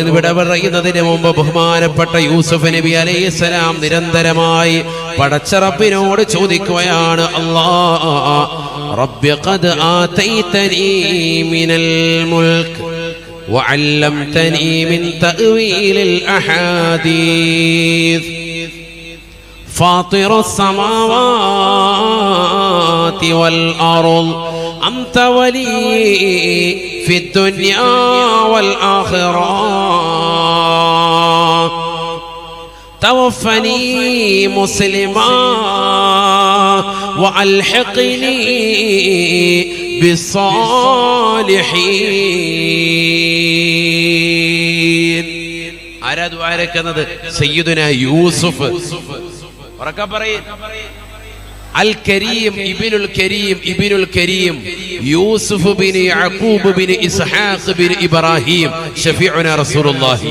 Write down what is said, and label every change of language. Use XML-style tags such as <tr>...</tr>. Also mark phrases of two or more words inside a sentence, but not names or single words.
<ml>വിട പറയുന്നതിന് മുമ്പ് ബഹുമാനപ്പെട്ട യൂസുഫ് നബി അലൈഹിസ്സലാം നിരന്തരമായി പടച്ച റബ്ബിനോട് ചോദിക്കുകയാണ്,</ml> <ar>الله ربي قد آتيتني من الملك وعلمتني من تأويل الأحاديث فاطر السماوات والأرض أنت ولي في الدنيا والآخرة توفني مسلما وألحقني بالصالحين.</ar> <ml>ആരാ ദുആ ഇറക്കുന്നത്? സയ്യിദുനാ യൂസുഫ്. ഉറക്കെ പറയ്.</ml> <ar>الكريم ابن الكريم ابن الكريم يوسف بن يعقوب بن إسحاق بن إبراهيم شفيعنا رسول الله.</ar>